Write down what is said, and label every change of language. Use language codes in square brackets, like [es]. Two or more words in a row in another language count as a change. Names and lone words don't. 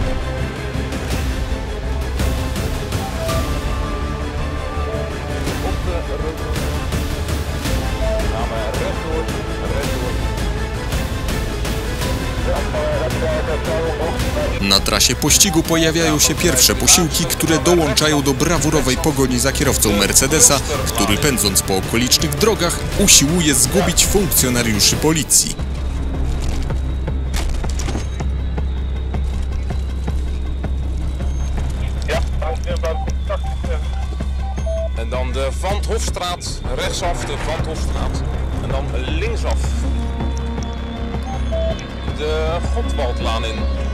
[nl] Op de rotonde. Gaan we rechtdoor, rechtdoor. [pl] Na trasie pościgu pojawiają się pierwsze posiłki, które dołączają do brawurowej pogoni za kierowcą Mercedesa, który pędząc po okolicznych drogach usiłuje zgubić funkcjonariuszy policji. [nl] En dan de Van 't Hofstraat, rechtsaf de Van 't Hofstraat. En dan linksaf de Godwaldlaan in.